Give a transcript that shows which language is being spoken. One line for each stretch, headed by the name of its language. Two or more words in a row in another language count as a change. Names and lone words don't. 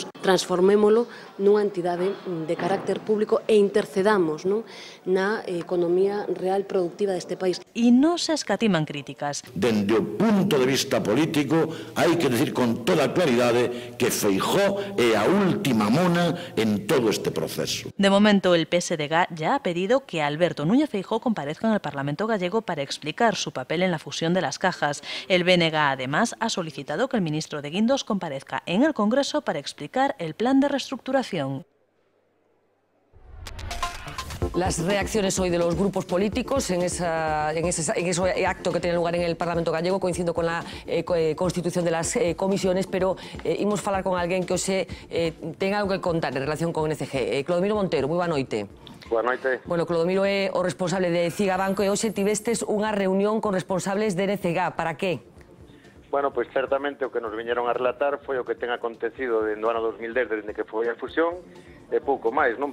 Galician: Transformémolo nunha entidade de carácter público e intercedamos, non, na economía real productiva deste país.
Spanish: Y no se escatiman críticas.
Galician: Dende o punto de vista político, hai que decir con toda claridade que Feijóo é a última mona en todo este proceso.
Spanish: De momento, el PSDG ya ha pedido que Alberto Núñez Feijóo comparezca en el Parlamento gallego para explicar su papel en la fusión de las cajas. El BNG, además, ha solicitado que el ministro de Guindos comparezca en el Congreso para explicar el plan de reestructuración. Las reacciones hoy de los grupos políticos en ese acto que tiene lugar en el Parlamento gallego, coincidiendo con la constitución de las comisiones,
Galician: pero imos falar con alguén que hoxe tenga algo que contar en relación con NCG. Clodomiro Montero, moi boa noite. Boa noite. Bueno, Clodomiro é o responsable de Ciga Banco e hoxe tivestes unha reunión con responsables de NCG. Para que? Bueno, pois certamente o que nos viñeron a relatar foi o que ten acontecido dende o ano 2010, desde que foi a fusión, e pouco máis, non?